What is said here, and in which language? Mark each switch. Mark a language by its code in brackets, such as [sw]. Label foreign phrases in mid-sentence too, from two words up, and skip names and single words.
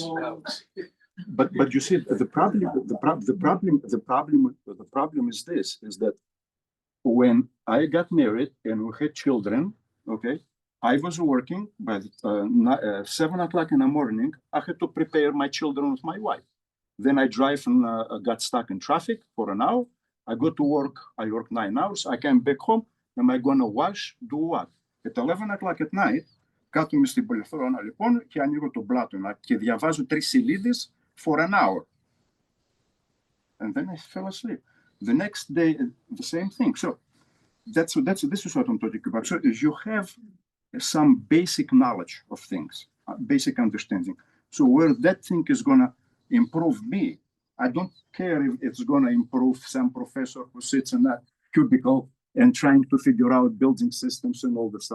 [en] But you see, the problem is this, is that when I got married and we had children, okay, I was working, by 7 o'clock in the morning, I had to prepare my children with my wife. Then I drive and got stuck in traffic for an hour. I go to work, I work 9 hours, I came back home, am I gonna wash, do what? At 11 o'clock at night, [el] κάθομαι στην πολυθρόνα λοιπόν και ανοίγω το πλάτωνα και διαβάζω 3 σελίδες [en] for an hour. And then I fell asleep. The next day, the same thing. So this is what I'm talking about. So you have some basic knowledge of things, basic understanding. So where that thing is gonna improve me, I don't care if it's gonna improve some professor who sits in that cubicle and trying to figure out building systems and all that stuff.